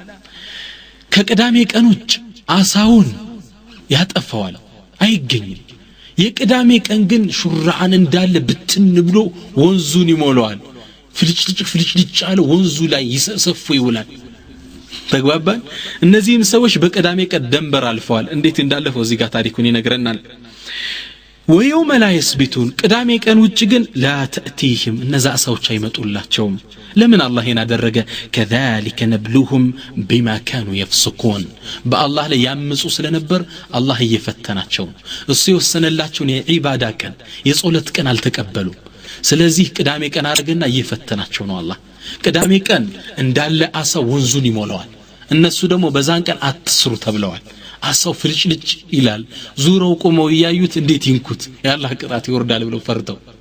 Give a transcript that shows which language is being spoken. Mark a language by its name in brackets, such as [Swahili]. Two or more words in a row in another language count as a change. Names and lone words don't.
[Amharic] ከቅዳሜ ቀን ውጭ አሳውን ያጠፋዋል አይገኝም የቅዳሜ ቀን ግን ሹራዓን እንዳለ ብትን ብሎ ወንዙን ይሞላዋል ፍልጭልጭ አለ ወንዙ ላይ ይሰፈፉ ይውላል ተግባባን እነዚህም ሰዎች በቅዳሜ ቀን ደንበር አልፈዋል እንዴት እንዳለፈው እዚህ ጋር ታሪኩን ይነግረናል [Arabic] ويوم لا يثبتون [Amharic] ቅዳሜ ቀን ውጭ ግን [Arabic] لا تأتيهم [Amharic] እነዛ ሰዎች አይመጡላቸውም ለምን አላህ ያደረገ كذلك [Arabic] نبلوهم بما كانوا يفسقون [Amharic] በአላህ ላይ ያምፁ ስለነበር አላህ እየፈተናቸው እሱ የወሰነላቸውን የዒባዳ ቀን የጾለት ቀን አልተቀበሉ ስለዚህ ቅዳሜ ቀን አድርገና እየፈተናቸው ነው አላህ ቅዳሜ ቀን እንዳለ አሳው ወንዙን ይሞላዋል እነሱ ደግሞ በዛን ቀን አትስሩ ተብለዋል አሳው ፍልጭልጭ ይላል ዙረው ቆመው ያዩት እንዴት ይንኩት ያላህ ቅጣት ይወርዳል ብለው ፈርተው